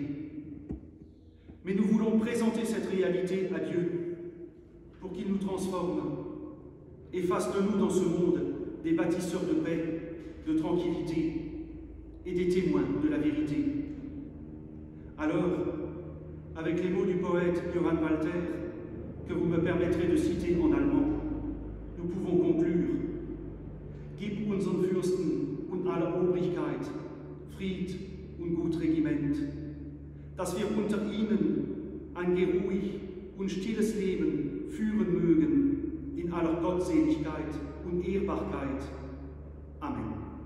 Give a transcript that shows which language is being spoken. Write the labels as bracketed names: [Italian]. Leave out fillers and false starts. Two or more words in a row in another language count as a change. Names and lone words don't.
[French] Mais nous voulons présenter cette réalité à Dieu pour qu'il nous transforme et fasse de nous dans ce monde des bâtisseurs de paix, de tranquillité et des témoins de la vérité. Alors, avec les mots du poète Johann Walter, que vous me permettrez de citer en allemand, nous pouvons conclure: [German] Gib unseren Fürsten und aller Obrigkeit Fried und gut Regiment, dass wir unter ihnen ein geruhig und stilles Leben führen mögen in aller Gottseligkeit und Ehrbarkeit. Amen.